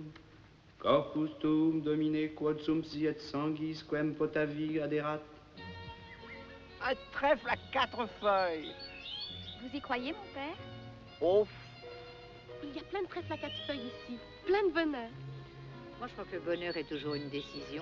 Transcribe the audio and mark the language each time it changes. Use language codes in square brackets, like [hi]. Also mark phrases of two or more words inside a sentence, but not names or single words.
[la] Corpus tuum domine quod sum si et sanguis quem potavi aderat. [fr] Un trèfle à 4 feuilles. Vous y croyez, mon père? Oh, Il y a plein de trèfles à 4 feuilles ici, plein de bonheur. Moi, je crois que le bonheur est toujours une décision.